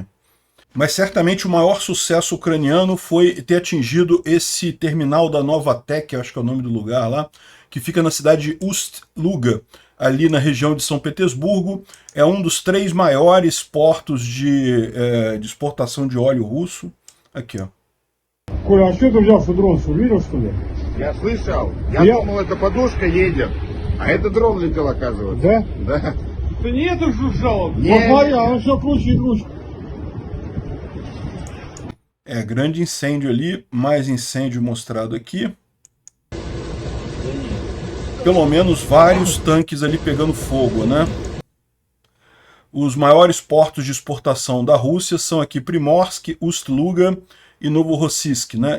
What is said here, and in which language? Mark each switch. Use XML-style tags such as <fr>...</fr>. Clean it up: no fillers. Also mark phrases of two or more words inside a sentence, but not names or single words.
<pt>Mas certamente o maior sucesso ucraniano foi ter atingido esse terminal da Novatek, acho que é o nome do lugar lá, que fica na cidade de Ust-Luga, ali na região de São Petersburgo. É um dos 3 maiores portos de exportação de óleo russo. Aqui, ó.</pt> <ru>Коля, а что ты взял дрон, видел, что ли? Я слышал. Я думал, это подушка едет. А это дрон летел, оказывается. Да? Да. Да нет, это жужжало. Нет. Посмотри, он все круче и круче.</ru> <pt>Grande incêndio ali, mais incêndio mostrado aqui. Pelo menos vários tanques ali pegando fogo, né? Os maiores portos de exportação da Rússia são aqui Primorsk, Ust-Luga e Novorossiysk, né?</pt>